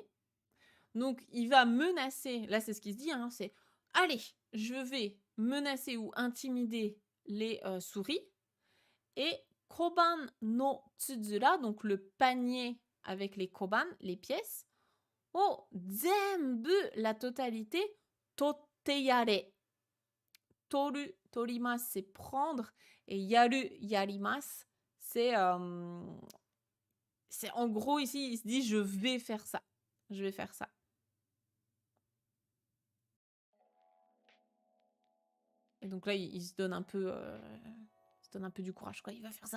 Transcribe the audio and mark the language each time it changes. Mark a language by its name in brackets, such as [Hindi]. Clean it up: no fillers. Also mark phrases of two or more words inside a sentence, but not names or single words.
[French] Donc, il va menacer, là c'est ce qui se dit, hein, c'est « Allez, je vais menacer ou intimider les souris. » Et « [Japanese] 小判のつづら [French] », donc le panier avec les koban, les pièces. « Oh, zenbu », la totalité, « totteyare ». [Japanese] 取る、取ります, [French] c'est prendre. [Japanese] Et やる、やります, [French] c'est en gros ici, il se dit « Je vais faire ça ». Je vais faire ça. Et donc là, il se donne un peu, du courage, quoi. Il va faire ça.